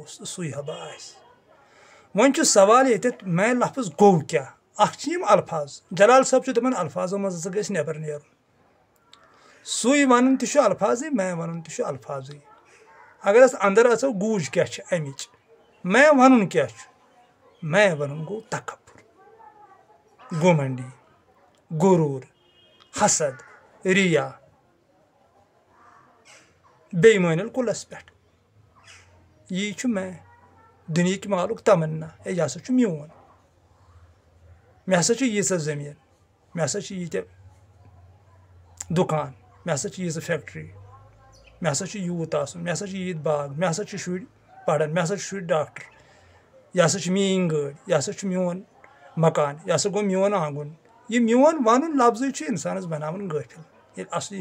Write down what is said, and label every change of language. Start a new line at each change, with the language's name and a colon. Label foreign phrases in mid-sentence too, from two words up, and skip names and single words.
Kashmiri: تہٕ سُے حبا آسہِ وۄنۍ چھُ سوال ییٚتٮ۪تھ میں لفظ گوٚو کیٛاہ اکھ چھِ یِم الفاظ جلال صٲب چھُ دپان الفاظو منٛز ہسا گژھِ نٮ۪بر نیرُن سُے ونُن تہِ چھُ الفاظٕے میں ونُن تہِ چھُ الفاظٕے اگر أسۍ انٛدر اژو گوٗج کیٛاہ چھِ امِچ میں ونُن کیٛاہ چھُ میں ونُن گوٚو تکبر گُمنڈی غروٗر حسد ریا بے ایٖمٲنی کُلس پٮ۪ٹھ یی چھُ میں دُنہِکۍ مالُک تمنا ہے یہِ ہسا چھُ میون مےٚ ہسا چھُ ییٖژاہ زٔمیٖن مےٚ ہسا چھِ ییٖتیاہ دُکان مےٚ ہسا چھِ ییٖژاہ فیکٹری مےٚ ہسا چھُ یوٗت آسُن مےٚ ہسا چھِ ییٖتۍ باغ مےٚ ہسا چھِ شُرۍ پران مےٚ ہسا چھِ شُرۍ ڈاکٹر یہِ ہسا چھِ میٲنۍ گٲڑۍ یہِ ہسا چھُ میون مکان یہِ ہسا گوٚو میون آنگُن یہِ میون ونُن لفظٕے چھُ انسانس بناوان غٲفِل ییٚلہِ اصلی